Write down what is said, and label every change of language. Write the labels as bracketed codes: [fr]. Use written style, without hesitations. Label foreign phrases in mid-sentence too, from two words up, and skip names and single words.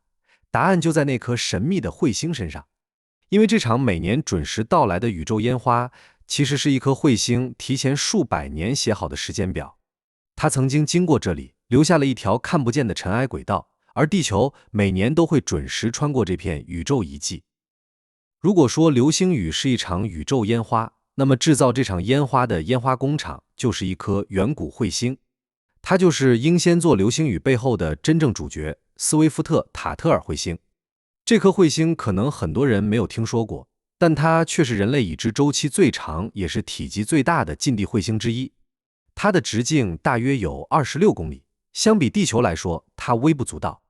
[zh] 答案就在那顆神秘的彗星身上。因為這場每年準時到來的宇宙煙花，其實是一顆彗星提前數百年寫好的時間表。它曾經經過這裡，留下了一條看不見的塵埃軌道，而地球每年都會準時穿過這片宇宙遺跡。如果說流星雨是一場宇宙煙花，那麼製造這場煙花的煙花工廠就是一顆遠古彗星。它就是英仙座流星雨背後的真正主角——斯威夫特·塔特爾彗星。這顆彗星可能很多人沒有聽說過，但它卻是人類已知周期最長也是體積最大的近地彗星之一。它的直徑大約有26公里，相比地球來說，它微不足道。